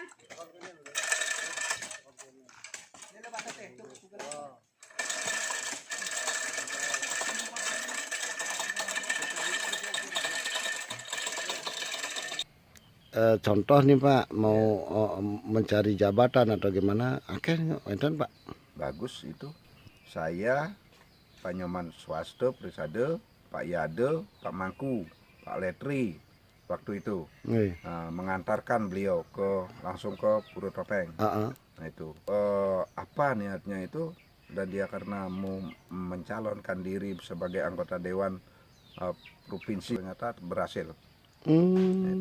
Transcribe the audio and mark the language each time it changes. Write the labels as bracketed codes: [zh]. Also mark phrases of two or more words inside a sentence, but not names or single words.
[id] Contoh nih Pak, mau mencari jabatan atau gimana, akhirnya enten Pak. Bagus itu. Saya, Pak Nyoman Swasto Prisade, Pak Yade, Pak Mangku, Pak Letri waktu itu mengantarkan beliau langsung ke Pura Topeng. Nah itu apa niatnya itu, dan dia karena mau mencalonkan diri sebagai anggota Dewan Provinsi, ternyata berhasil. Itu.